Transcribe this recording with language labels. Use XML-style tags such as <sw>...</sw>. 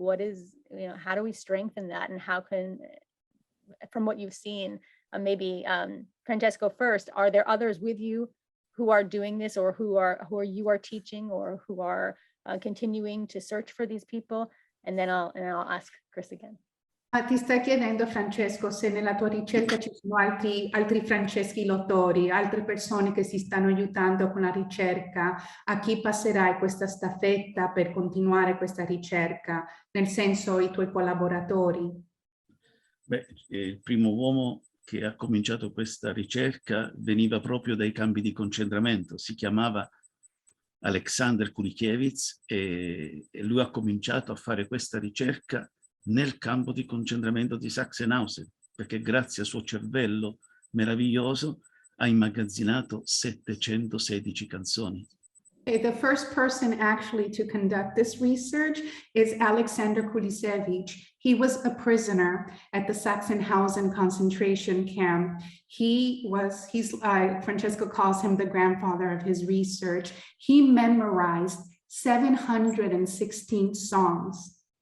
<en>What is, how do we strengthen that? And how can, from what you've seen, maybe Francesco first, are there others with you who are doing this, or who you are teaching, or who are continuing to search for these people? And then I'll ask Chris again.</en> <it>Ti stai chiedendo, Francesco, se nella tua ricerca ci sono altri Franceschi Lotori, altre persone che si stanno aiutando con la ricerca, a chi passerai questa staffetta per continuare questa ricerca, nel senso i tuoi collaboratori? Beh, il primo uomo che ha cominciato questa ricerca veniva proprio dai campi di concentramento, si chiamava Alexander Kurisevich e lui ha cominciato a fare questa ricerca nel campo di concentramento di Sachsenhausen, perché grazie al suo cervello meraviglioso ha immagazzinato 716 canzoni.</it> <en>The first person actually to conduct this research is Alexander Kurisevich. He was a prisoner at the Sachsenhausen concentration camp. Francesco calls him the grandfather of his research. He memorized 716 songs.</en>